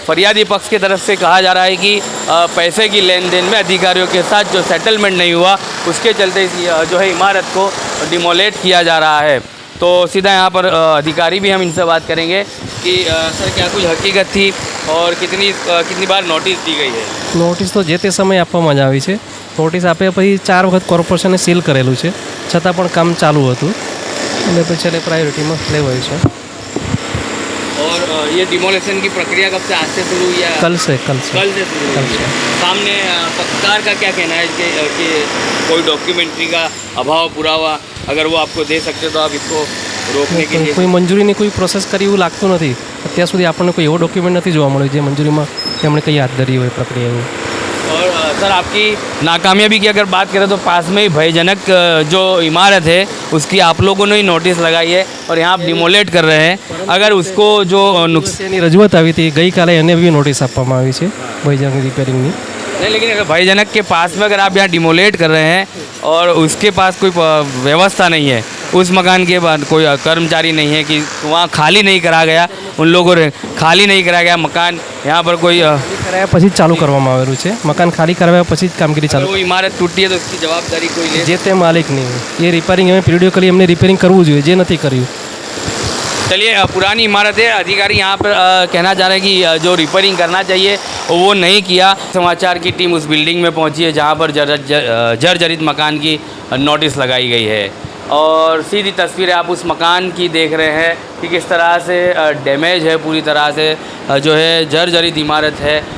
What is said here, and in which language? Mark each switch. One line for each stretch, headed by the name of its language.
Hindi: फरियादी पक्ष की तरफ से कहा जा रहा है कि पैसे की लेन देन में अधिकारियों के साथ जो सेटलमेंट नहीं हुआ, उसके चलते जो है इमारत को डिमोलेट किया जा रहा है। तो सीधा यहाँ पर अधिकारी भी हम इनसे बात करेंगे कि सर क्या कुछ हकीकत थी और कितनी बार नोटिस दी गई है?
Gujarati: નોટિસ તો જે તે સમયે આપવામાં જ આવી છે। નોટિસ આપ્યા પછી 4 વખત કોર્પોરેશને સીલ કરેલું છે, છતાં પણ કામ ચાલુ હતું એટલે પછી છેલ્લે પ્રાયોરિટીમાં લેવાયું છે।
Hindi: और ये डिमोलेशन की प्रक्रिया कब से, आज से शुरू हुई या कल से कल से शुरू हुई है? सामने पत्रकार का क्या कहना है कि कोई डॉक्यूमेंट्री का अभाव, पुरावा अगर वो आपको दे सकते तो आप इसको रोकने के लिए?
Gujarati: કોઈ મંજૂરીની કોઈ પ્રોસેસ કરી એવું લાગતું નથી। અત્યાર સુધી આપણને કોઈ એવો ડોક્યુમેન્ટ નથી જોવા મળ્યો જે મંજૂરીમાં તેમણે કંઈ હાથ ધરી હોય પ્રક્રિયા એવું।
Hindi: और सर आपकी नाकामयाबी की अगर बात करें तो पास में ही भयजनक जो इमारत है उसकी आप लोगों ने ही नोटिस लगाई है और यहाँ आप डिमोलेट कर रहे हैं। अगर उसको जो
Gujarati: એની રજૂઆત આવી હતી, ગઈકાલે એને બી નોટિસ આપવામાં આવી છે ભયજનક રિપેરિંગની।
Hindi: नहीं, लेकिन अगर भयजनक के पास में अगर आप यहाँ डिमोलेट कर रहे हैं और उसके पास कोई व्यवस्था नहीं है, उस मकान के बाद कोई कर्मचारी नहीं है कि वहाँ खाली नहीं करा गया, उन लोगों ने खाली नहीं करा गया मकान, यहाँ पर कोई
Gujarati: કરાયા પછી જ ચાલુ કરવામાં આવેલું છે। મકાન ખાલી કરાવ્યા પછી જ કામગીરી ચાલુ।
Hindi: वो इमारत टूटी है तो उसकी जवाबदारी कोई ले?
Gujarati: જે તે માલિક નહીં, એ રિપેરિંગ અમે પીરિયડિકલી એમને રિપેરિંગ કરવું જોઈએ, જે નથી કર્યું।
Hindi: चलिए, पुरानी इमारत है, अधिकारी यहाँ पर कहना चाह रहे हैं कि जो रिपेयरिंग करना चाहिए वो नहीं किया। समाचार की टीम उस बिल्डिंग में पहुँची है जहाँ पर जर्जरित मकान की नोटिस लगाई गई है, और सीधी तस्वीरें आप उस मकान की देख रहे हैं कि किस तरह से डैमेज है, पूरी तरह से जो है जर्जरित इमारत है।